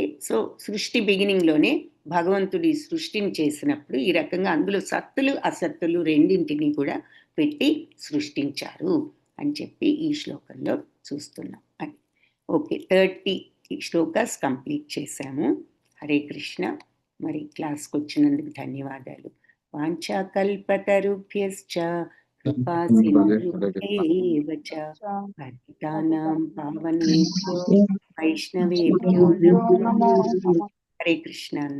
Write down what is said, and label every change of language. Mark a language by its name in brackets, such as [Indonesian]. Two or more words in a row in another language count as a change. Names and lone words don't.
[Telugu] సో సృష్టి బిగినింగ్లోనే భగవంతుడి సృష్టిని చేసినప్పుడు ఈ రకంగా అందులో సత్తులు అసత్తులు రెండింటినీ కూడా పెట్టి సృష్టించారు అని చెప్పి ఈ శ్లోకంలో చూస్తున్నాం. అది ఓకే. 30 శ్లోకాస్ కంప్లీట్ చేశాము. [Sanskrit] హరే కృష్ణ. [Telugu] మరి క్లాస్కి వచ్చినందుకు ధన్యవాదాలు. [Sanskrit] వాంఛాకల్పతరుభ్యశ్చ కృపా సింధుభ్యేవ చ పతితానాం పావనేభ్యో వైష్ణవేభ్యో నమో నమః. హరే కృష్ణ.